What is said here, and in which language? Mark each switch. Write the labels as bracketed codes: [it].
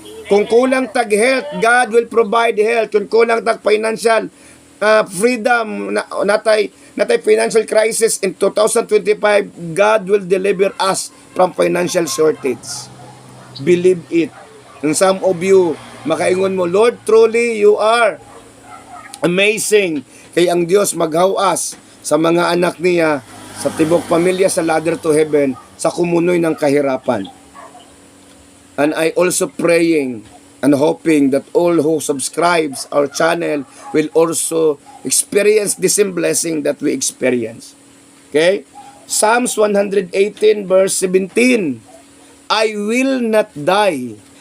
[ceb] Kung kulang tag health, [en] God will provide health. Kung kulang tag financial freedom, natay financial crisis in 2025, God will deliver us from financial shortage. Believe it. And some of you, [ceb] makaingon mo, [en] Lord, truly you are amazing. [ceb] Kay ang Diyos maghawas sa mga anak niya, sa tibok pamilya, sa ladder to heaven, sa kumunoy ng kahirapan. [en] And I also praying and hoping that all who subscribes our channel will also experience the same blessing that we experience. Okay? Psalms 118 verse 17. I will not die.